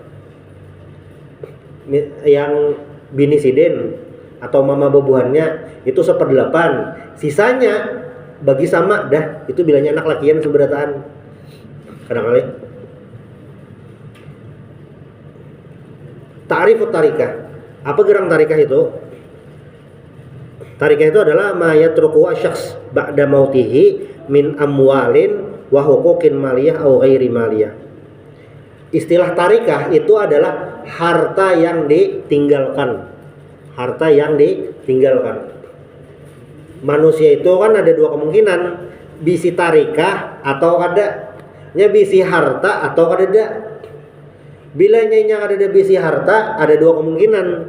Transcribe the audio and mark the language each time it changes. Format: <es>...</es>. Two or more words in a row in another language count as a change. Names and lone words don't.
<bjn>Yang bini Sidin atau mama bebuhannya itu 1/8, sisanya bagi sama dah. Itu bilanya anak lakian seberataan. Kadang-kali</bjn> <ar>تعريف التركة.</ar> <bjn>Apa gerang tarikah itu? Tarikah itu adalah</bjn> <ar>ما يتركه الشخص بعد موته من أموال وحقوق مالية أو غير مالية.</ar> <bjn>Istilah tarikah itu adalah harta yang ditinggalkan. Harta yang ditinggalkan. Manusia itu kan ada 2 kemungkinan, bisi tarikah atau kada. Nya bisi harta atau kada. Bila nyanya kada bisi harta, ada 2 kemungkinan.</bjn>